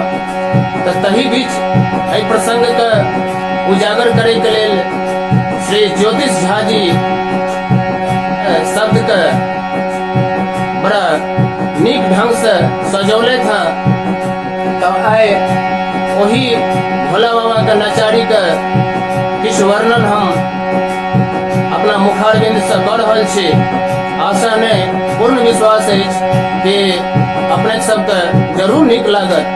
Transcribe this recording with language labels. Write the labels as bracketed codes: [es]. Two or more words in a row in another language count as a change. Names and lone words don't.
[mai] तो तही बीच एहि प्रसंग के उजागर करे के लेल श्री ज्योतिष झा जी शब्द के बड़ा नीक ढंग से सजौले था। तो आए वही भोला बाबा के नचारी के किछु वर्णन हम अपना मुखारबिंद से कर रहल छी। आशा नहीं पूर्ण विश्वास है कि अपने सबके जरूर निक लागत।